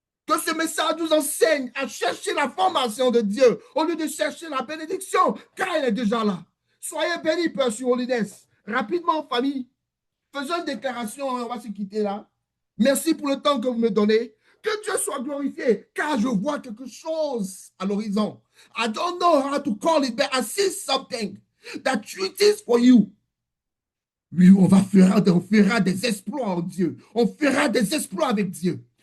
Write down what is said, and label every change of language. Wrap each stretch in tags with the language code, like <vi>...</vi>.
<fr>Que ce message nous enseigne à chercher la formation de Dieu au lieu de chercher la bénédiction, car elle est déjà là. Soyez bénis, Père, sur Holiness. Rapidement, famille, faisons une déclaration, on va se quitter là. Merci pour le temps que vous me donnez. Que Dieu soit glorifié, car je vois quelque chose à l'horizon.</fr> <en>I don't know how to call it, but I see something that it is for you.</en> <fr>Oui, on fera des exploits en Dieu. On fera des exploits avec Dieu.</fr>